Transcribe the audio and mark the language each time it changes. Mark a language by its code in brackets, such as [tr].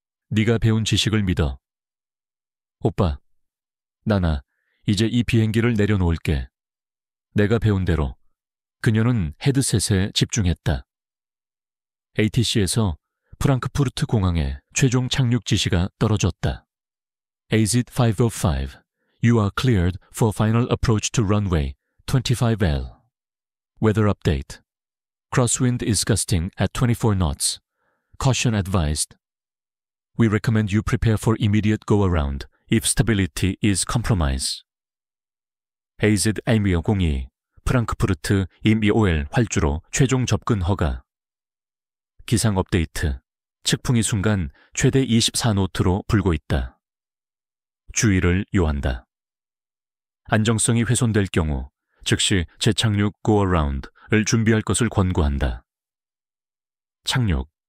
[ko] 네가 배운 지식을 믿어. 오빠, 나나 이제 이 비행기를 내려놓을게. 내가 배운 대로. 그녀는 헤드셋에 집중했다. ATC에서 프랑크푸르트 공항에 최종 착륙 지시가 떨어졌다. [en] AZ 505, you are cleared for final approach to runway 25L. Weather update. Crosswind is gusting at 24 knots. Caution advised. We recommend you prepare for immediate go-around if stability is compromised. [ko] AZ 알미어 02, 프랑크푸르트 임이OL 활주로 최종 접근 허가. 기상 업데이트. 측풍이 순간 최대 24노트로 불고 있다. 주의를 요한다. 안정성이 훼손될 경우 즉시 재착륙 go-around을 준비할 것을 권고한다. 착륙.